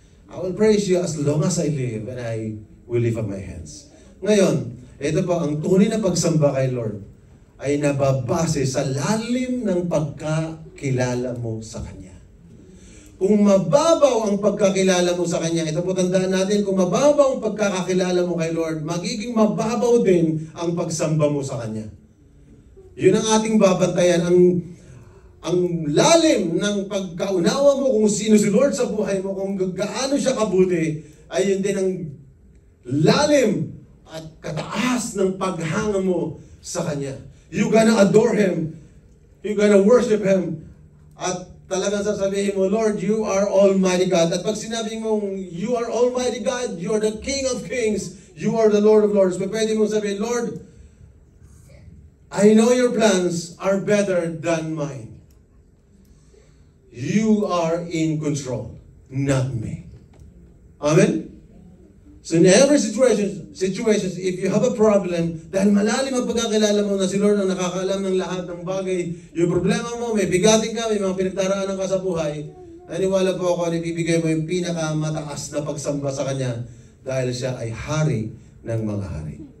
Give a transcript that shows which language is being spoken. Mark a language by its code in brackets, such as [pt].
[en] I will praise You as long as I live and I will lift up my hands. [tl] Ngayon, ito pa, ang tunay na pagsamba kay Lord ay nababase sa lalim ng pagkakilala mo sa Kanya. Kung mababaw ang pagkakilala mo sa Kanya, ito po tandaan natin, kung mababaw ang pagkakakilala mo kay Lord, magiging mababaw din ang pagsamba mo sa Kanya. Yun ang ating babantayan, ang lalim ng pagkaunawa mo kung sino si Lord sa buhay mo, kung gaano siya kabuti, ay yun din ang lalim at kataas ng paghanga mo sa Kanya. [en] You gonna adore Him. You gonna worship Him. [tl] At talagang sasabihin mo, [en] Lord, You are Almighty God. [tl] At pag sinabing mong, [en] You are Almighty God, You are the King of Kings, You are the Lord of Lords. [tl] Pwede mong sabihin, [en] Lord, I know Your plans are better than mine. You are in control, not me. Amen? So in every situations, if you have a problem, [tl] dahil malalim ang pagkakilala mo na si Lord ang nakakaalam ng lahat ng bagay, yung problema mo, may bigatin ka, may mga pinagdaraanan ka sa buhay, naniwala po ako na ibibigay mo yung pinakamataas na pagsamba sa Kanya dahil Siya ay hari ng mga hari.